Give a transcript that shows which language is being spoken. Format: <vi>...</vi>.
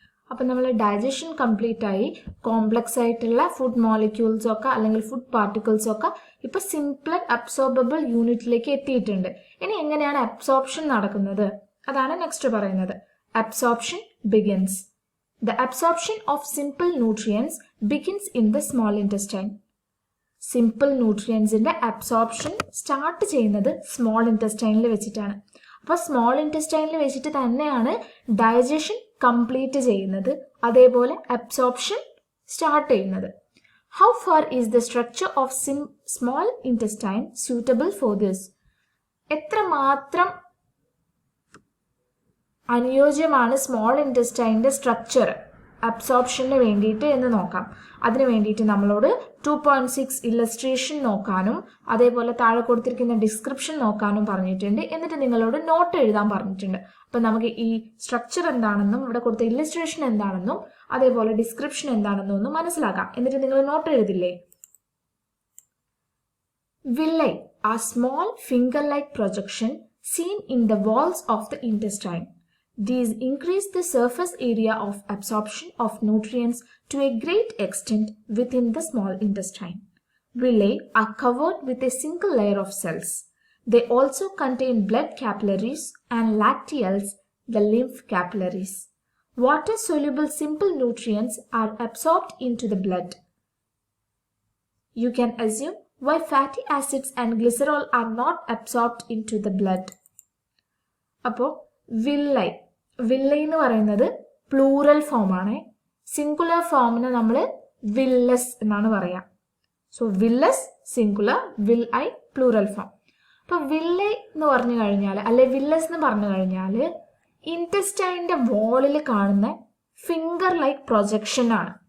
<ml>അപ്പം നമ്മൾ digestion complete ആയി കോംപ്ലക്സ് ആയിട്ടുള്ള ഫുഡ് മോളിക്യൂൾസ് ഒക്കെ അല്ലെങ്കിൽ ഫുഡ് പാർട്ടിക്കിൾസ് ഒക്കെ ഇപ്പൊ സിംപ്ലർ അബ്സോർബിൾ യൂണിറ്റിലേക്ക് എത്തിയിട്ടുണ്ട്. ഇനി എങ്ങനെയാണ് അബ്സോർപ്ഷൻ നടക്കുന്നത് അതാണ് നെക്സ്റ്റ് പറയുന്നത്.</ml> <en>Absorption begins. The absorption of simple nutrients begins in the small intestine.</en> <ml>Simple ന്യൂട്രിയൻസിന്റെ absorption start ചെയ്യുന്നത് സ്മോൾ ഇൻറ്റസ്റ്റൈനിൽ വെച്ചിട്ടാണ്. അപ്പോൾ സ്മോൾ ഇൻറ്റസ്റ്റൈനിൽ വെച്ചിട്ട് തന്നെയാണ് ഡൈജഷൻ കംപ്ലീറ്റ് ചെയ്യുന്നത്, അതേപോലെ അബ്സോർപ്ഷൻ സ്റ്റാർട്ട് ചെയ്യുന്നത്.</ml> <en>How far is the structure of small intestine suitable for this?</en> <ml>എത്രമാത്രം അനുയോജ്യമാണ് സ്മോൾ ഇൻറ്റസ്റ്റൈൻ്റെ സ്ട്രക്ചർ അബ്സോർപ്ഷന് വേണ്ടിയിട്ട് എന്ന് നോക്കാം. അതിന് വേണ്ടിയിട്ട് നമ്മളോട് 2.6 ഇല്ലസ്ട്രേഷൻ നോക്കാനും അതേപോലെ താഴെ കൊടുത്തിരിക്കുന്ന ഡിസ്ക്രിപ്ഷൻ നോക്കാനും പറഞ്ഞിട്ടുണ്ട്. എന്നിട്ട് നിങ്ങളോട് നോട്ട് എഴുതാൻ പറഞ്ഞിട്ടുണ്ട്. അപ്പം നമുക്ക് ഈ സ്ട്രക്ചർ എന്താണെന്നും ഇവിടെ കൊടുത്ത ഇല്ലസ്ട്രേഷൻ എന്താണെന്നും അതേപോലെ ഡിസ്ക്രിപ്ഷൻ എന്താണെന്നും ഒന്ന് മനസ്സിലാക്കാം. എന്നിട്ട് നിങ്ങൾ not എഴുതില്ലേ?</ml> <en>Villi are small finger-like projection seen in the walls of the intestine. These increase the surface area of absorption of nutrients to a great extent within the small intestine. Villi are covered with a single layer of cells. They also contain blood capillaries and lacteals, the lymph capillaries. Water-soluble simple nutrients are absorbed into the blood. You can assume why fatty acids and glycerol are not absorbed into the blood.</en> <ml>അപ്പോൾ villi എന്ന് പറയുന്നത് plural ഫോമാണ്. Singular ഫോമിന് നമ്മൾ villus എന്നാണ് പറയാം. So villus singular, will I plural form. അപ്പോൾ villi എന്ന് പറഞ്ഞു കഴിഞ്ഞാൽ അല്ലെ വില്ലസ് എന്ന് പറഞ്ഞു കഴിഞ്ഞാൽ ഇൻറ്റസ്റ്റൈൻ്റെ വോളിൽ കാണുന്ന ഫിംഗർ ലൈക്ക് പ്രൊജക്ഷൻ ആണ്.</ml>